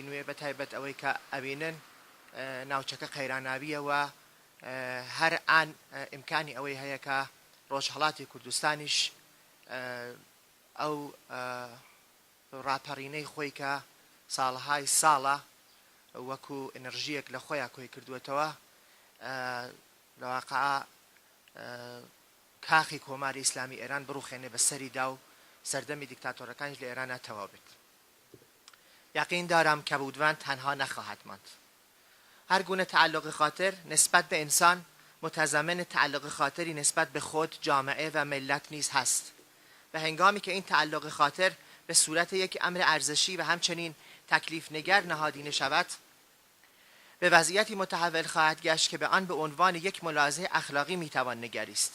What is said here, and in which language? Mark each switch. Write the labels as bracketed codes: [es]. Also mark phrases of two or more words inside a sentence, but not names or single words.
[ckb] نوێ بە تایبەت ئەوەی کە ئەبینن ناوچەکە قەیراناویەوە هەر ئان ئیمکانی ئەوەی هەیە کە ڕۆژهەڵاتی کوردستانیش ئەو ڕاپەڕینەی خۆی کە ساڵهای ساڵە وەکو ئەنەرژیەک لە خۆیان کۆی کردوێتەوە لەواقع کاخی کۆماری ئیسلامی ئێران بڕوخێنێ بە سەریدا و سەردەمی دیکتاتۆرەکانیش لە ئێرانە تەواو بێت. [fa] یقین دارم کەبودوان تەنها نەخواهد ماند. هر گونه تعلق خاطر نسبت به انسان متضمن تعلق خاطری نسبت به خود، جامعه و ملت نیز هست و هنگامی که این تعلق خاطر به صورت یک امر ارزشی و همچنین تکلیف نگر نهادینه شود به وضعیتی متحول خواهد گشت که به آن به عنوان یک ملاحظه اخلاقی میتوان نگریست.